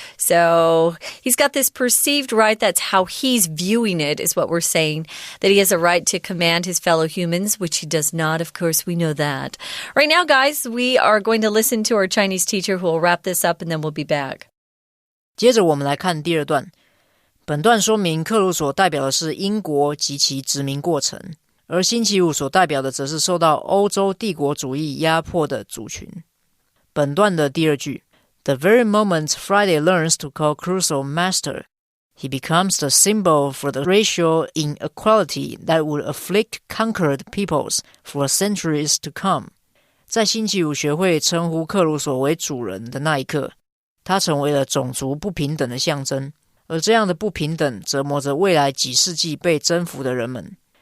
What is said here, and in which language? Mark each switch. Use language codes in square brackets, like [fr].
[en] So he's got this perceived right. That's how he's viewing it, is what we're saying, that he has a right to command his fellow humans, which he does not, of course, we know that. Right now, guys, we are going to listen to our Chinese teacher who will wrap this up, and then we'll be back. [zh] 接着我们来看第二段。本段说明克鲁索代表的是英国及其殖民过程，而星期五所代表的则是受到欧洲帝国主义压迫的族群。本段的第二句 [en] The very moment Friday learns to call Crusoe master, he becomes the symbol for the racial inequality that would afflict conquered peoples for centuries to come. [zh] 在星期五学会称呼克鲁索为主人的那一刻，他成为了种族不平等的象征，而这样的不平等折磨着未来几世纪被征服的人们。